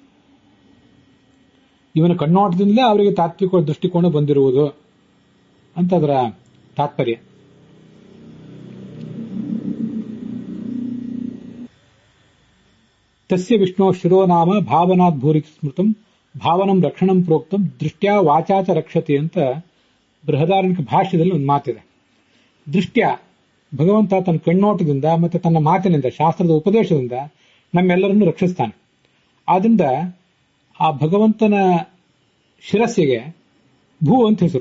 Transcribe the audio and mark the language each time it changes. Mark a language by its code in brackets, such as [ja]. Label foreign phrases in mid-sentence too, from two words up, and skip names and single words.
[kn] ಇವನ ಕಣ್ಣೋಟದಿಂದಲೇ ಅವರಿಗೆ ತಾತ್ವಿಕ ದೃಷ್ಟಿಕೋನ ಬಂದಿರುವುದು ಅಂತ ಅದರ ತಾತ್ಪರ್ಯ. [sa] ತಸ್ಯ ವಿಷ್ಣು ಶಿರೋನಾಮ ಭಾವನಾತ್ ಭೂರಿ ಸ್ಮೃತಂ ಭಾವನಂ ರಕ್ಷಣಂ ಪ್ರೋಕ್ತಂ ದೃಷ್ಟ್ಯಾ ವಾಚಾಚ ರಕ್ಷತೆ [kn] ಅಂತ ಬೃಹದಾರಣ್ಯಕ ಭಾಷ್ಯದಲ್ಲಿ ಒಂದು ಮಾತಿದೆ. ದೃಷ್ಟ್ಯ ಭಗವಂತ ತನ್ನ ಕಣ್ಣೋಟದಿಂದ ಮತ್ತೆ ತನ್ನ ಮಾತಿನಿಂದ, ಶಾಸ್ತ್ರದ ಉಪದೇಶದಿಂದ ನಮ್ಮೆಲ್ಲರನ್ನು ರಕ್ಷಿಸ್ತಾನೆ. ಆದ್ರಿಂದ ಆ ಭಗವಂತನ ಶಿರಸ್ಸಿಗೆ ಭೂ ಅಂತ ಹೆಸರು.